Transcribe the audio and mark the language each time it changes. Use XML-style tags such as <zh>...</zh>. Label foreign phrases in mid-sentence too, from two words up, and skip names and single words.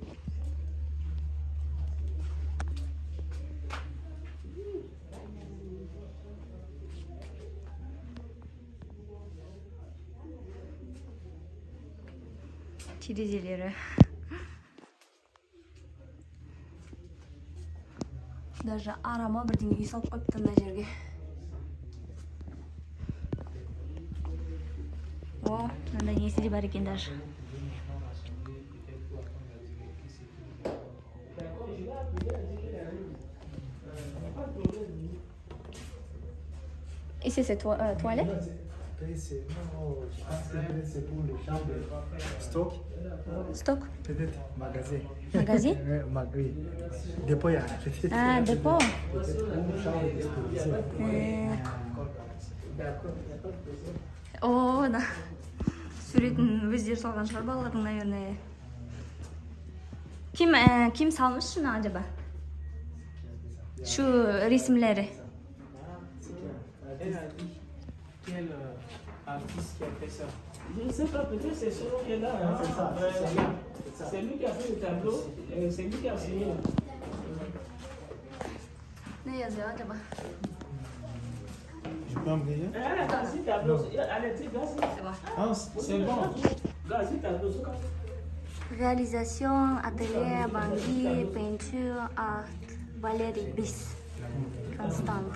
<kk>Терезелері. Даже арама бірдеңе үй салып қойыпты мына жерге. О, мынандай несі де бар екен даже.</kk> <fr>Ici c'est toilette? C'est c'est pour les chambres stock. Stock? Peut-être magasin. Magasin? Oui. Dépôt, il y a. Ah, dépôt. Peut-être une chambre disposition.</fr> <ru>О, да.</ru> <kk>Суретін өздері салған шығар балалардың, наверное.</kk> <tr>Kim salmış şunu acaba? Şu resimleri.</tr> <fr>Quel artiste qui a fait ça? Je ne sais pas, peut-être c'est celui qui est là. Hein. C'est lui qui a fait le tableau, c'est lui qui a signé.</fr> <tr>Ne yazıyor acaba?</tr> <fr>Je peux emmener. Vas-y, tableau. Allez, tu vas-y. Ah, c'est bon. Vas-y, tableau. Réalisation, atelier, bandit, peinture, art, Valérie Bis. Constante.</fr>